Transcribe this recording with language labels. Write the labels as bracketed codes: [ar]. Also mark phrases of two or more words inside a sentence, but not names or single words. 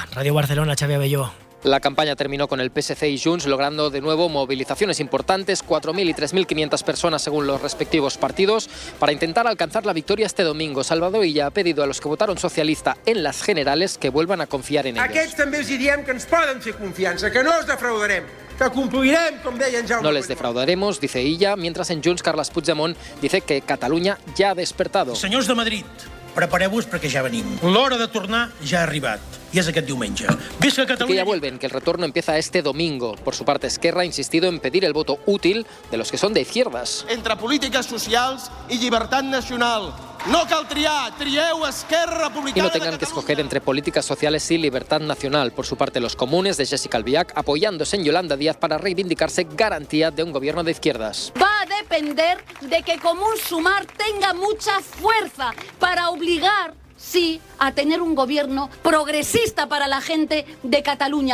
[es] Radio Barcelona, Xavi Abelló. La campaña terminó con el PSC y Junts logrando de nuevo movilizaciones importantes, 4.000 y 3.500 personas según los respectivos partidos, para intentar alcanzar la victoria este domingo. Salvador Illa ha pedido a los que votaron socialista en las generales que vuelvan a confiar en ellos. [ca] Aquests també els diem que ens poden fer confiança, que no els defraudarem, que complirem, com deia en Jaume. [es] No les defraudaremos, dice Illa, mientras en Junts Carles Puigdemont dice que Catalunya [ca] ja ha [es] despertado. [ca] Senyors de Madrid, prepareu-vos perquè ja venim. L'hora de tornar ja ha arribat. [es] Y es [ca] aquest diumenge. Visca Catalunya. [es] Que ya vuelven, que el retorno empieza este domingo. Por su parte, Esquerra ha insistido en pedir el voto útil de los que son de izquierdas. [ca] Entre polítiques socials i llibertat nacional. No cal triar, trieu Esquerra Republicana. [es] Y no tengan que escoger entre políticas sociales y libertad nacional. Por su parte, los comunes de Jessica Albiach apoyándose en Yolanda Díaz para reivindicarse garantía de un gobierno de izquierdas. Va a depender de que Común Sumar tenga mucha fuerza para obligar, sí, a tener un gobierno progresista para la gente de Cataluña.